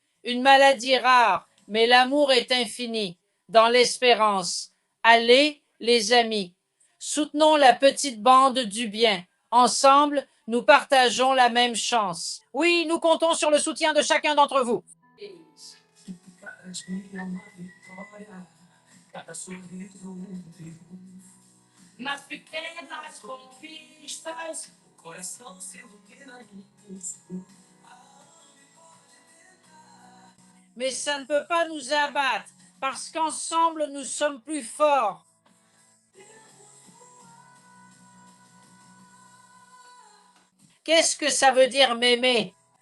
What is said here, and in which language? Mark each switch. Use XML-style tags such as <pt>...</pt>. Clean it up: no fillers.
<fr>Une maladie rare, mais l'amour est infini. Dans l'espérance. Allez, les amis. Soutenons la petite bande du bien. Ensemble, nous partageons la même chance. Oui, nous comptons sur le soutien de chacun d'entre vous.</fr> <pt>Cada dia é uma vitória, cada sorriso um triunfo. Nas pequenas conquistas, o coração se ilumina em busca.</pt> <fr>Mais ça ne peut pas nous abattre, parce qu'ensemble, nous sommes plus forts. Qu'est-ce que ça veut dire m'aimer?</fr>